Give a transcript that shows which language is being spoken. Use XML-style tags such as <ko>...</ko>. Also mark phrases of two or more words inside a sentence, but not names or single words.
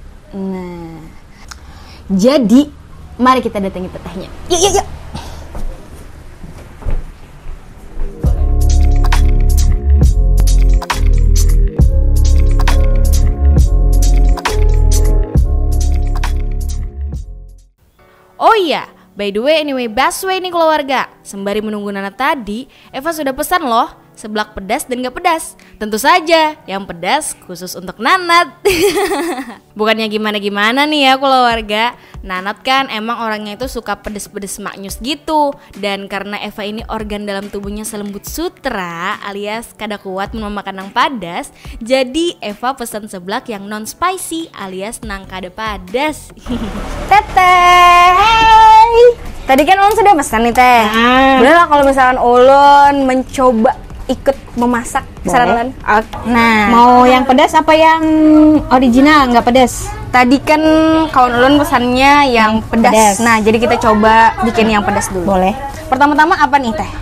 <id>Nah, jadi mari kita datangi tetehnya. Yuk. Oh iya,</id> <en>by the way anyway busway nih keluarga.</en> <id>Sembari menunggu Nanat tadi, Eva sudah pesan loh seblak pedas dan gak pedas. Tentu saja yang pedas khusus untuk Nanat. Bukannya gimana-gimana nih ya keluarga. Nanat kan emang orangnya itu suka pedes-pedes maknyus gitu. Dan karena Eva ini organ dalam tubuhnya selembut sutra alias kada kuat memakan yang padas, jadi Eva pesan seblak yang</id> <en>non spicy</en> <id>alias</id> <bjn>nang kada padas.</bjn> <id>Teteh, tadi kan ulun sudah pesan nih teh. Boleh lah kalau misalkan ulun mencoba ikut memasak saran. Nah, mau yang pedas apa yang original nggak pedas? Tadi kan kawan ulun pesannya yang pedas. Nah, jadi kita coba bikin yang pedas dulu. Boleh. Pertama-tama apa nih teh?</id>